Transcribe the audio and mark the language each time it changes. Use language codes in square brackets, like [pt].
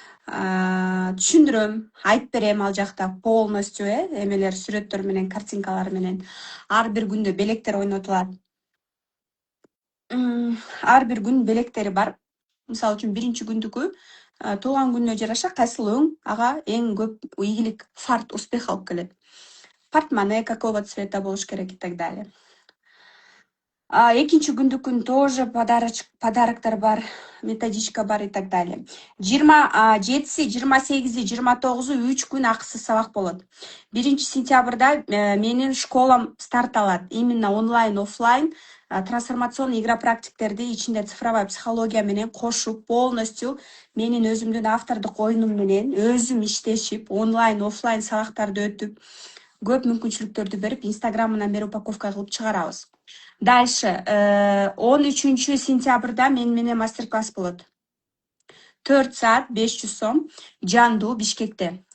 [ky] түшүндүрөм, айтып берем ал жакта полностью эмелер, сүрөттөр менен, картинкалар менен. Ар бир күндө белектер ойнотулат. Ар бир күн белектери бар. Мисалы үчүн биринчи күндүкү туулган күнүнө жараша кайсыл өң ага эң көп ийгилик, фарт, успех алып келет. [ru] Портмоне какого цвета болуш керек и так далее. [ky] Экинчи күндүкүн тоже подароктор бар, методичка бар и так далее. 27-си, 28-и, 29-у 3 күн акысыз сабак болот. 1-сентябрда менин школам старт алат. Именно онлайн, офлайн трансформационный игра практиктерди ичинде цифровая психология менен кошуп, полностью менин өзүмдүн автордук оюнум менен өзүм иштешип, онлайн, офлайн сабактарды өтүп, көп мүмкүнчүлүктөрдү берип, инстаграмынан бери упаковка кылып чыгарабыз. Дальше 13-сентябрда менен мастер-класс болот. 4 саат 500 сом жандуу Бишкекте.